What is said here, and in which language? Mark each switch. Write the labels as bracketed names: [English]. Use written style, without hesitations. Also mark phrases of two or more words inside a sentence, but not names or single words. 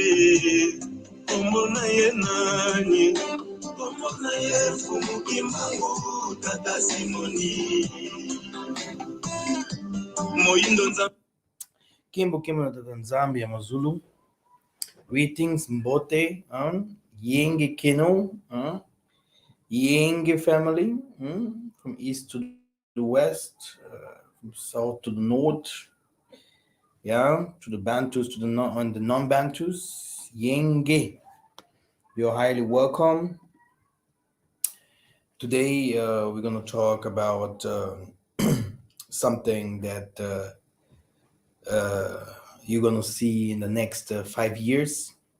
[Kongo] Komona ye nani, komona ye fumukimbango tata Simoni. Moindo nzambe Kimbo na tata Nzambi ya Mazulu. [English] Greetings Mbote, Yenge Kino, Yenge family, from east to the west, from south to the north, yeah, to the Bantus, to the and the non-Bantus, Yenge. You're highly welcome. Today we're going to talk about something that you're going to see in the next 5 years.